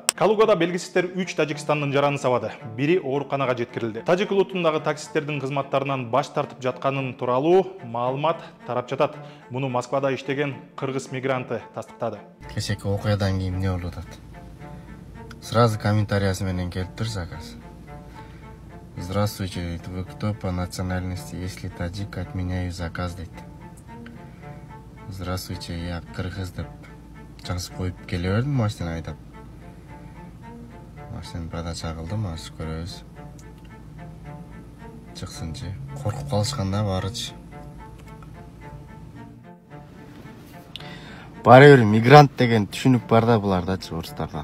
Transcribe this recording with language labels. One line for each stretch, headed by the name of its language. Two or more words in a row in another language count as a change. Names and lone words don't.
Kyrgyz: Калугада белгисиздер 3 Тажикстандын жараны сабады. Бири ооруканага жеткирилди. Тажик улутундагы таксисттердин кызматтарынан баш тартып жатканын тууралуу маалымат тарап жатат. Муну Москвада иштеген кыргыз мигранты тастыктады. Кечээки окуядан кийин эмне болуп атат? Сразу комментариясы менен келип тур заказ.
Russian: Здравствуйте, вы кто по национальности? Если таджик, отменяю заказ, дейт. Здравствуйте, я кыргыз
Kyrgyz: деп жазып коюп келе бердим машина айдап. Машинаны продача кылдым, азыр көрөбүз. Чыксынчы. Коркуп калышканда барычы. Баары бир мигрант деген түшүнүк бар да булардачы, орустарда.